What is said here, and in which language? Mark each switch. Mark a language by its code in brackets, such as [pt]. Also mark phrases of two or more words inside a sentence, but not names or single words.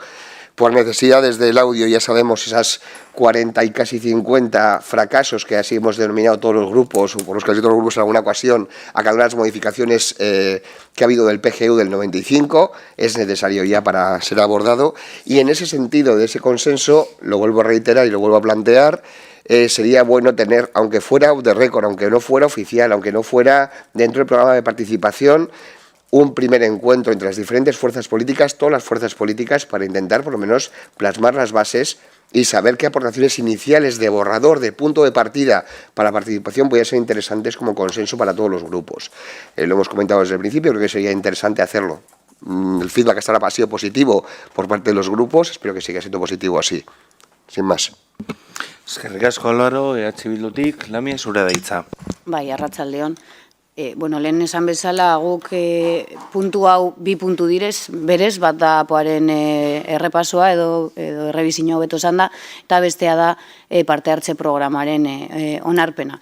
[es] Por necesidades del audio ya sabemos esas 40 y casi 50 fracasos que así hemos denominado todos los grupos, o por los casi todos los grupos en alguna ocasión, a cada una de las modificaciones que ha habido del PGU del 95, es necesario ya para ser abordado. Y en ese sentido, de ese consenso, lo vuelvo a reiterar y lo vuelvo a plantear, sería bueno tener, aunque fuera [en] off the record, [es] aunque no fuera oficial, aunque no fuera dentro del programa de participación, un primer encuentro entre las diferentes fuerzas políticas, todas las fuerzas políticas, para intentar por lo menos plasmar las bases y saber qué aportaciones iniciales de borrador, de punto de partida para la participación podrían ser interesantes como consenso para todos los grupos. Lo hemos comentado desde el principio, creo que sería interesante hacerlo. El feedback hasta ahora ha sido positivo por parte de los grupos, espero que siga siendo positivo así. Sin más. [eu] Eskerrik asko, Álvaro, Bildutik, Lamia, zurea da hitza. Bai, arratsaldeon. Bueno, lehen esan bezala guk puntu hau bi puntu direz, berez, bat da apoaren errepasoa edo errebizio hobeto esan da, eta bestea da parte hartze programaren onarpena.